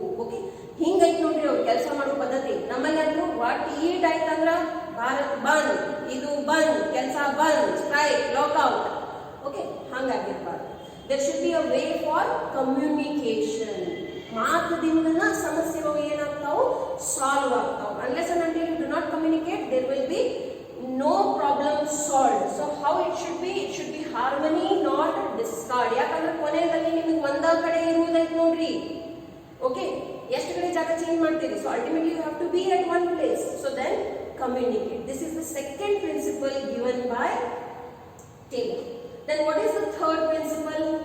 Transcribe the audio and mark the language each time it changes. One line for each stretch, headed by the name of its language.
Kannada: Okay, ಹಿಂಗೈತಿ ನೋಡ್ರಿ ಅವ್ರು ಕೆಲಸ ಮಾಡೋ ಪದ್ಧತಿ. ನಮ್ಮಲ್ಲಿ ಅಂದ್ರು ವಾಟ್ ಈಟ್ ಆಯ್ತಂದ್ರ ಭಾರತ್ ಬಂದ್, ಇದು ಬಂದ್, ಕೆಲಸ ಬಂದ್, strike, lockout.
English: okay,
Kannada: ಹಂಗಾಗಿರ್ಬಾರ್ದು.
English: There should be a way for communication.
Kannada: ಮಾತುದಿಂದನ ಸಮಸ್ಯೆಗಳು ಏನಾಗ್ತಾವು, solve ಆಗ್ತಾವು.
English: Unless and until you do not communicate, there will be no problem solved. So how it should be harmony, not discard.
Kannada: ಯಾಕಂದ್ರೆ ಕೊನೆಯಲ್ಲಿ ನಿಮಗೆ ಒಂದ ಕಡೆ ಇರುವುದೈತೆ ನೋಡ್ರಿ. Okay, ಎಷ್ಟು ಕಡೆ ಜಾಗ ಚೇಂಜ್ ಮಾಡ್ತೀರಿ.
English: So ultimately you have to be at one place. So then communicate. This is the second principle given by Taylor. Then what is the third principle?